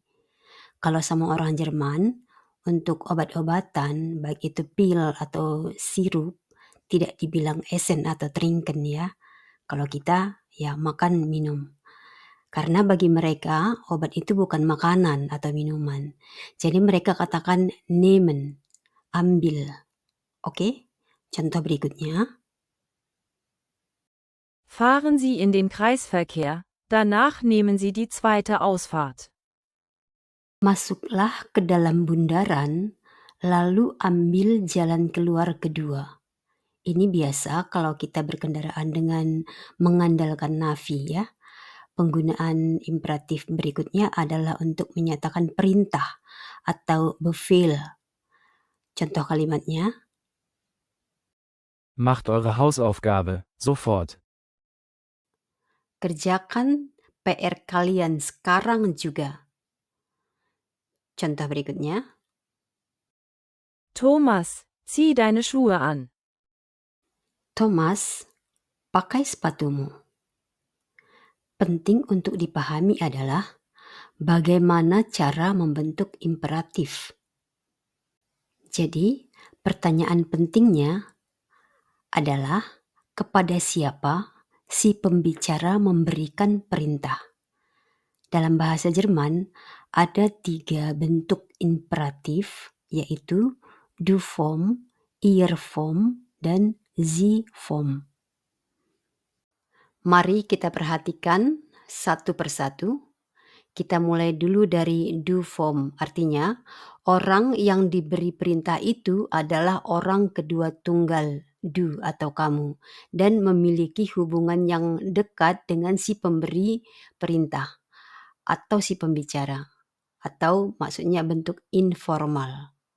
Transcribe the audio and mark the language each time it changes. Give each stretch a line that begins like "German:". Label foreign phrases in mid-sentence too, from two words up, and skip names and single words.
Indonesian: Kalau sama orang Jerman, untuk obat-obatan, baik itu pil atau sirup, tidak dibilang essen atau trinken ya. Kalau kita, ya makan, minum. Karena bagi mereka, obat itu bukan makanan atau minuman. Jadi mereka katakan nehmen, ambil. Oke? Contoh berikutnya.
German: Fahren Sie in den Kreisverkehr, danach nehmen Sie die zweite Ausfahrt.
Indonesian: Masuklah ke dalam bundaran, lalu ambil jalan keluar kedua. Ini biasa kalau kita berkendaraan dengan mengandalkan navi ya. Penggunaan imperatif berikutnya adalah untuk menyatakan perintah atau befehl. Contoh kalimatnya,
German: Macht eure Hausaufgabe, sofort.
Indonesian: kerjakan PR kalian sekarang juga. Contoh berikutnya,
German: Thomas, zieh deine Schuhe an.
Indonesian: Thomas, pakai sepatumu. Penting untuk dipahami adalah bagaimana cara membentuk imperatif. Jadi, pertanyaan pentingnya adalah kepada siapa si pembicara memberikan perintah. Dalam bahasa Jerman ada 3 bentuk imperatif, yaitu
German: du Form, ihr Form,
Indonesian: dan
German: sie Form.
Indonesian: Mari kita perhatikan satu persatu. Kita mulai dulu dari
German: du Form,
Indonesian: artinya orang yang diberi perintah itu adalah orang kedua tunggal, du atau kamu, dan memiliki hubungan yang dekat dengan si pemberi perintah atau si pembicara, atau maksudnya bentuk informal.